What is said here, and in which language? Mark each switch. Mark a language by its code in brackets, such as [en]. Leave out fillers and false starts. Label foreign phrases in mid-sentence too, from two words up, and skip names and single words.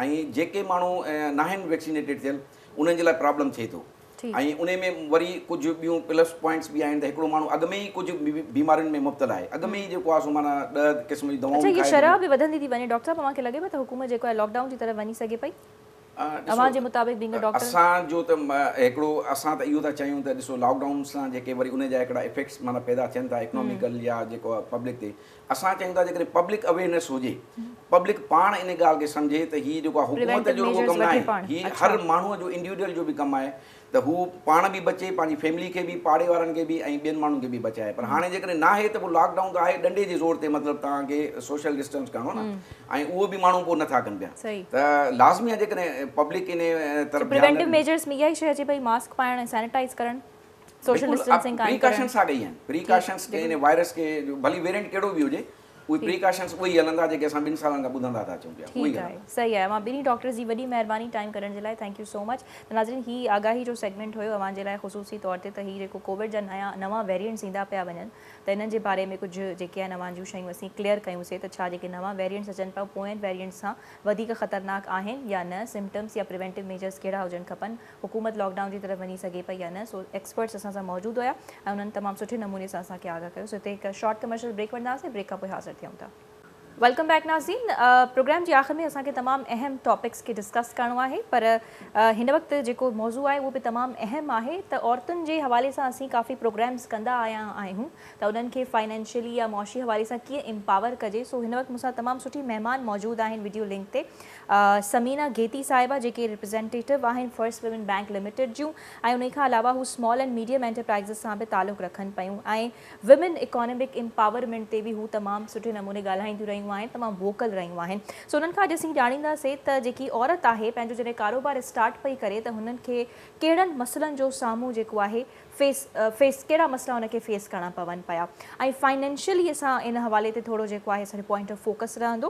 [sd] ऐं जेके माण्हू न आहिनि वैक्सीनेटेड थियल उन्हनि जे लाइ प्रॉब्लम थिए थो। ऐं उन में वरी कुझु ॿियूं [en] plus points [sd] बि आहिनि त हिकिड़ो माण्हू अॻु में ई कुझु बीमारियुनि में मुब्तला आहे, अॻु में ई जेको आहे सो माना 10 क़िस्म जी दवाऊं अच्छा, ये शरह बि वधंदी थी वञे डॉक्टर साहब? मूंखे लॻे पियो त हुकूमत जेको आहे लॉकडाउन जी तरफ़ वञी सघे पई अव्हांजे मुताबिक़ [en] being a doctor? [sd] असांजो त हिकिड़ो असां त इहो था चाहियूं त ॾिसो लॉकडाउन सां जेके वरी उन जा हिकिड़ा इफेक्ट्स माना पैदा थियनि था इकोनॉमिकल या जेको आहे पब्लिक ते। असां चाहियूं था जेकॾहिं [en] public awareness [sd] हुजे, पब्लिक पाण इन ॻाल्हि खे सम्झे त हीअ जेको आहे हुकूमत जो रुॻो कमु न आहे, हीअ हर माण्हूअ जो इंडिविजुअल जो बि कमु आहे त हू पाण बि बचे, पंहिंजी फैमिली खे बि, पाड़े वारनि खे बि ऐं ॿियनि माण्हुनि खे बि बचाए। पर हाणे जेकॾहिं न आहे त पोइ लॉकडाउन त आहे डंडे जे ज़ोर ते, मतिलबु तव्हांखे [en] social distance [sd] करिणो न, ऐं उहो बि माण्हू पोइ नथा कनि पिया। त लाज़मी आहे जेकॾहिं पब्लिक इन तरफ़ [en] preventive measures [sd] में इहा ई शइ अचे भई मास्क पाइण, सैनिटाइज करणु, [en] social distancing [sd] कायम करणु। प्रिकॉशंस आ गई आहिनि, प्रिकॉशंस इन वायरस खे भली वेरिएंट कहिड़ो बि हुजे उहे प्रिकॉशंस उहे ई हलंदा जेके असां 2 सालनि खां ॿुधंदा था अचूं पिया। ठीकु आहे, सही आहे। मां ॿिन्ही डॉक्टर्स जी वॾी महिरबानी टाइम करण जे लाइ, [en] Thank you so much. [sd] त नाज़रीन, ही आगाही जो सेगमेंट हुयो अव्हांजे लाइ ख़ुसूसी तौर ते, त ही जेको कोविड जा नवां वेरिएंट्स ईंदा पिया वञनि त इन्हनि जे बारे में कुझु जेके आहिनि अव्हां जूं शयूं असीं क्लियर कयूंसीं त छा जेके नवां वेरिएंट्स अचनि पिया पोयनि वेरिएंट्स सां वधीक ख़तरनाक आहिनि या न, सिम्टम्स या [en] preventive measures [sd] कहिड़ा हुजनि खपनि, हुकूमत लॉकडाउन जी तरफ़ वञी सघे पई या न। [en] so experts [sd] असां सां मौजूदु हुया ऐं उन्हनि तमामु सुठे नमूने सां असांखे आगाह कयो। सो हिते हिकु [en] short commercial break [sd] वठंदासीं, ब्रेक खां पोइ हाज़िर थियूं था। [en] Welcome back नाज़रीन। [sd] प्रोग्राम जी आख़िर में असांखे तमामु अहम टॉपिक्स खे डिस्कस करिणो आहे, पर हिन वक़्तु जेको मौज़ू आहे उहो बि तमामु अहम आहे। त औरतुनि जे हवाले सां असीं काफ़ी प्रोग्राम्स कंदा आया आहियूं त उन्हनि खे फाइनेंशियली या मुआशी हवाले सां कीअं एम्पावर कजे। सो हिन वक़्तु मूंसां तमामु सुठी महिमान मौजूदु आहिनि [en] video link [sd] ते। समीना गेती साहिबा जेके रिप्रेज़ेंटेटिव आहिनि फर्स्ट वुमेन बैंक लिमिटेड जूं, ऐं उन खां अलावा हू [en] small and medium enterprises [sd] सां बि तालुक़ु रखनि पियूं ऐं [en] women economic empowerment [sd] ते बि हू तमामु सुठे नमूने ॻाल्हाईंदियूं रहियूं आहिनि, तमामु वोकल रहियूं आहिनि। सो उन्हनि खां अॼु असीं ॼाणींदासीं त जेकी औरत आहे पंहिंजो जॾहिं कारोबार स्टार्ट पई करे त हुननि खे कहिड़नि मसइलनि जो साम्हूं जेको आहे कहिड़ा मसइला हुनखे फेस करणा पवनि पिया, ऐं फाइनेंशियली असां इन हवाले ते थोरो जेको आहे असांजो [en] point of focus [sd] रहंदो।